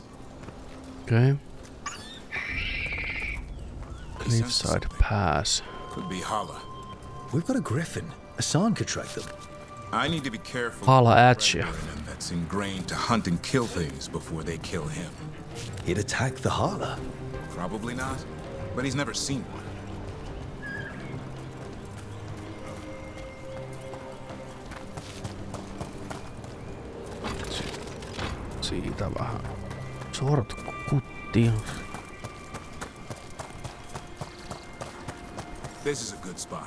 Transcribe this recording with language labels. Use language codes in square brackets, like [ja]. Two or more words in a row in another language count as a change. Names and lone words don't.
[en] Okay. Cliffside Pass. Could be Hala. We've got a griffin. Asan could track them. I need to be careful. Hala at you. That's ingrained to hunt and kill things before they kill him. He'd attack the Hala. Probably not, but he's never seen one. [fi] Siitä vähän sortkuttia. [en] This is a good spot.